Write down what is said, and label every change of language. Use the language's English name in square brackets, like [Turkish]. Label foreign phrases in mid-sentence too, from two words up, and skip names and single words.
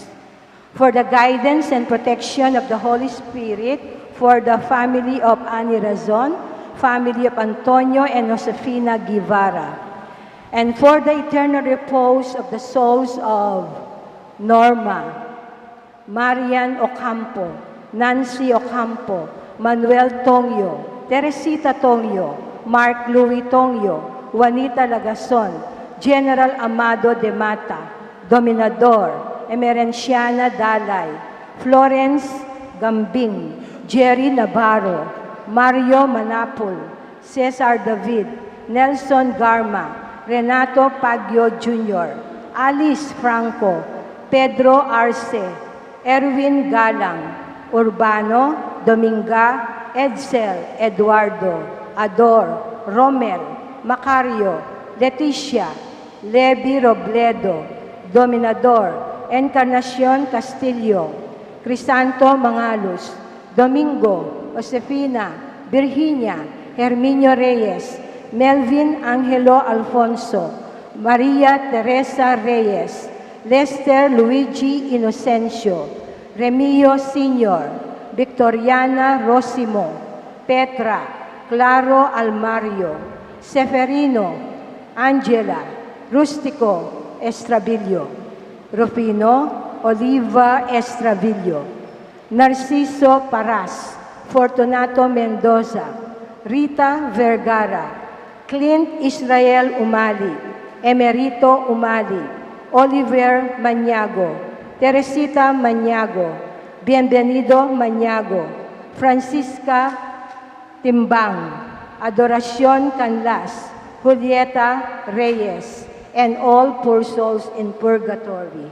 [English] For the guidance and protection of the Holy Spirit, for the family of Ani Razon, family of Antonio and Josefina Guevara, and for the eternal repose of the souls of Norma, Marian Ocampo, Nancy Ocampo, Manuel Tongyo, Teresita Tongyo, Mark Louis Tongyo, Juanita Lagason, General Amado de Mata, Dominador, Emerenciana Dalay, Florence Gambing, Jerry Navarro, Mario Manapul, Cesar David, Nelson Garma, Renato Pagyo Jr., Alice Franco, Pedro Arce, Erwin Galang, Urbano, Dominga, Edsel, Eduardo, Ador, Romel, Macario, Leticia, Levi Robledo, Dominador, Encarnacion Castillo, Crisanto Mangalos, Domingo, Josefina, Virginia, Herminio Reyes, Melvin Angelo Alfonso, Maria Teresa Reyes, Lester Luigi Inocencio, Remio Sr., Victoriana Rosimo, Petra, Claro Almario, Seferino, Angela, Rustico Estravillo, Rufino Oliva Estravillo, Narciso Paras, Fortunato Mendoza, Rita Vergara, Clint Israel Umali, Emerito Umali, Oliver Maniago, Teresita Maniago, Bienvenido Maniago, Francisca Timbang, Adoracion Canlas, Julieta Reyes, and all poor souls in purgatory.